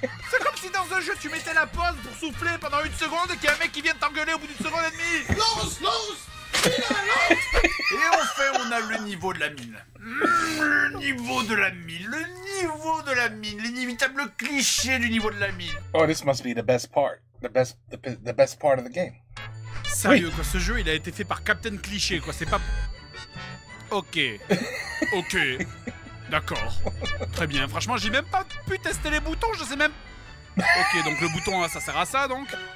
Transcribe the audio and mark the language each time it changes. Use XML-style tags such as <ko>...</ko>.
<fr>C'est comme si dans un jeu tu mettais la pause pour souffler pendant une seconde et qu'il y a un mec qui vient t'engueuler au bout d'une seconde et demie! Lance. Et enfin, on a le niveau de la mine. Le niveau de la mine, l'inévitable cliché du niveau de la mine.</fr> <en>Oh, this must be the best part. The best part of the game.</en> <fr>Sérieux quoi, ce jeu il a été fait par Captain Cliché quoi, c'est pas... Ok. D'accord. Très bien, franchement j'ai même pas pu tester les boutons, je sais même... Ok, donc le bouton ça sert à ça donc.</fr>